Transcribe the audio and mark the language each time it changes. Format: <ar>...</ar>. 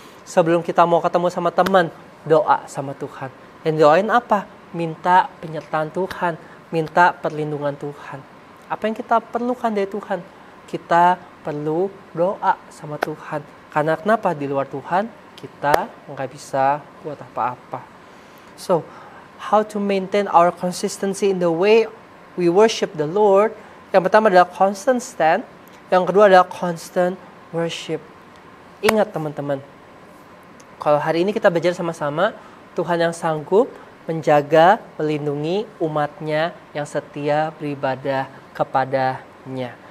<id>Sebelum kita mau ketemu sama teman, doa sama Tuhan. Dan doain apa? Minta penyertaan Tuhan, minta perlindungan Tuhan. Apa yang kita perlukan dari Tuhan? Kita perlu doa sama Tuhan. Karena kenapa? Di luar Tuhan, kita nggak bisa buat apa-apa.</id> <en>So, how to maintain our consistency in the way we worship the Lord?</en> <id>Yang pertama adalah</id> <en>constant stand.</en> <id>Yang kedua adalah</id> <en>constant worship.</en> <id>Ingat teman-teman, kalau hari ini kita belajar sama-sama, Tuhan yang sanggup menjaga, melindungi umatnya yang setia beribadah kepadanya.</id>